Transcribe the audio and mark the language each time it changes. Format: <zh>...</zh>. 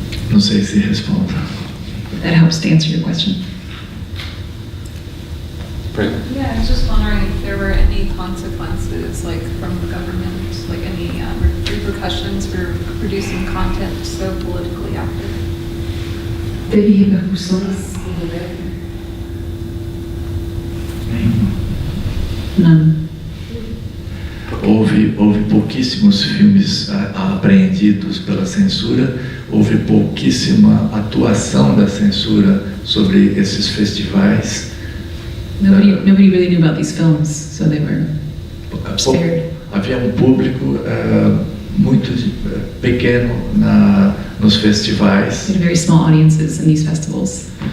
<pt>Não sei se respondo.</pt> <en>That helps to answer your question. Yeah, I was just wondering if there were any consequences, like from the government, like any repercussions for producing content so politically active.</en> <pt>Teve repercussões do governo?</pt> <en>None.</en> <pt>Houve pouquíssimos filmes apreendidos pela censura, houve pouquíssima atuação da censura sobre esses festivais.</pt> <en>Nobody really knew about these films, so they were spared.</en> <pt>Havia um público muito pequeno nos festivais.</pt> <en>They had very small audiences in these festivals.</en>